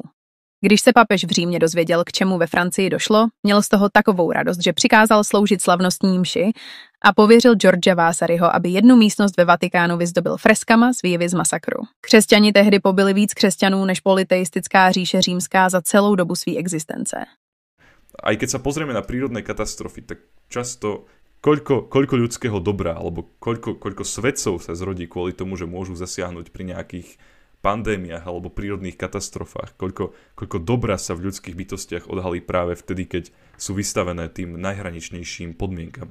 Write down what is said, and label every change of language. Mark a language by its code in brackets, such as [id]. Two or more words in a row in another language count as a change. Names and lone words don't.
[cs] Když se papež v Římě dozvěděl, k čemu ve Francii došlo, měl z toho takovou radost, že přikázal sloužit slavnostní mši a pověřil George Vasaryho, aby jednu místnost ve Vatikánu vyzdobil freskama z výjevy z masakru. Křesťani tehdy pobili víc křesťanů než politeistická říše římská za celou dobu své existence. [sk] Aj keď sa pozrieme na prírodné katastrofy, tak často koľko ľudského dobra alebo koľko svetcov sa zrodí kvôli tomu, že môžu zasiahnuť pri nejakých pandémiách alebo prírodných katastrofách. Koľko dobra sa v ľudských bytostiach odhalí práve vtedy, keď sú vystavené tým najhraničnejším podmienkam.